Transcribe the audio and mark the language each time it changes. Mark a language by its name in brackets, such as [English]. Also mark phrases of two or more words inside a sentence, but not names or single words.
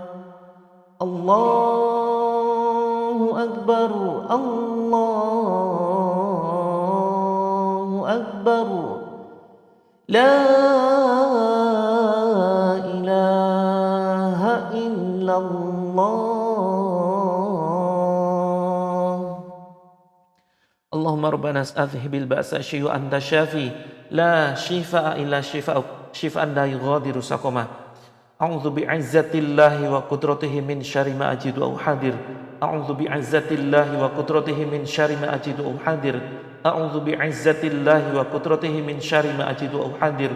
[Arabic] الله أكبر، الله أكبر. لا إله إلا الله. اللهم ربنا أذهب البأس شيئا أنت شاف لا شفاء إلا شفاؤك شفاء لا يغادر سقما. أعوذ بعزة الله وقدرته من شر ما أجد أو حاذر. أعوذ بعزة الله وقدرته من شر ما أجد أو حاذر. أعوذ بعزة الله وقدرته من شر ما أجد أو حاذر.